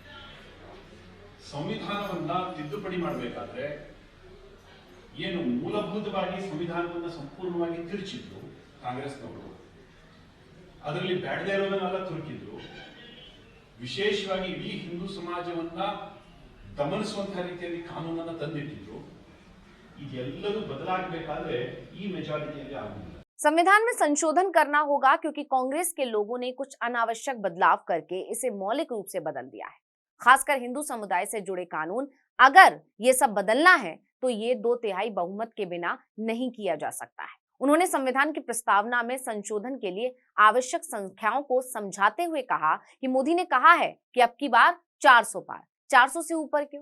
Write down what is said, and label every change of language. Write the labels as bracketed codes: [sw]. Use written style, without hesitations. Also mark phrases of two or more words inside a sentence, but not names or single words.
[kn] ಸಂವಿಧಾನವನ್ನ ತಿದ್ದುಪಡಿ ಮಾಡಬೇಕಾದ್ರೆ ಏನು ಮೂಲಭೂತವಾಗಿ ಸಂವಿಧಾನವನ್ನ ಸಂಪೂರ್ಣವಾಗಿ ತಿರುಚಿದ್ರು ಕಾಂಗ್ರೆಸ್ನವರು, ಅದರಲ್ಲಿ ಬ್ಯಾಡದೇ ಇರೋದನ್ನೆಲ್ಲ ತುರುಕಿದ್ರು, ವಿಶೇಷವಾಗಿ ಇಡೀ ಹಿಂದೂ ಸಮಾಜವನ್ನ ದಮನಿಸುವಂತಹ ರೀತಿಯಲ್ಲಿ ಕಾನೂನನ್ನು ತಂದಿಟ್ಟಿದ್ರು, ಇದೆಲ್ಲವೂ ಬದಲಾಗಬೇಕಾದ್ರೆ ಈ ಮೆಜಾರಿಟಿಯಲ್ಲಿ ಆಗುವುದಿಲ್ಲ। [hi] संविधान में संशोधन करना होगा क्योंकि कांग्रेस के लोगों ने कुछ अनावश्यक बदलाव करके इसे मौलिक रूप से बदल दिया है। खासकर हिंदू समुदाय से जुड़े कानून, अगर ये सब बदलना है तो ये 2/3 बहुमत के बिना नहीं किया जा सकता है। उन्होंने संविधान की प्रस्तावना में संशोधन के लिए आवश्यक संख्याओं को समझाते हुए कहा कि मोदी ने कहा है कि अब की बार 400 पार, 400 से ऊपर क्यों?